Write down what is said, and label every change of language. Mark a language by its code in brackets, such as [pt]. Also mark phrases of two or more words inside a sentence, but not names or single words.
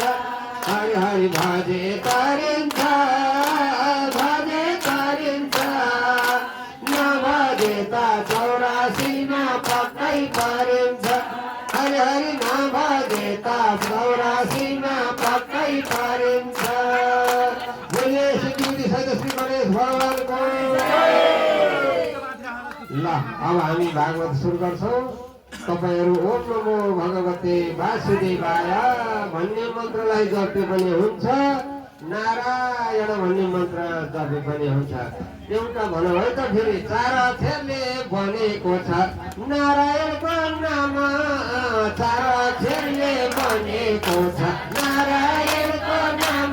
[ne] हरि हरि भजे तरिन्छ भजे तरिन्छ नभजेका 84मा पक्कै तरिन्छ। हरि हरि नभजेका 84मा पक्कै तरिन्छ। बोले सिद्धि सहित श्री गणेश भगवानको। ल अब हामी भागवत सुरु गर्छौँ। तपाईहरू [sa] ओम नमो भगवते वासुदेवाय [ne] भन्ने मन्त्रलाई जपे पनि हुन्छ, नारायण भन्ने मन्त्र जपे पनि हुन्छ। एउटा भन्नु है त फेरि 4 अक्षरले बनेको छ नारायणको नाम। 4 अक्षरले बनेको छ नारायणको नाम।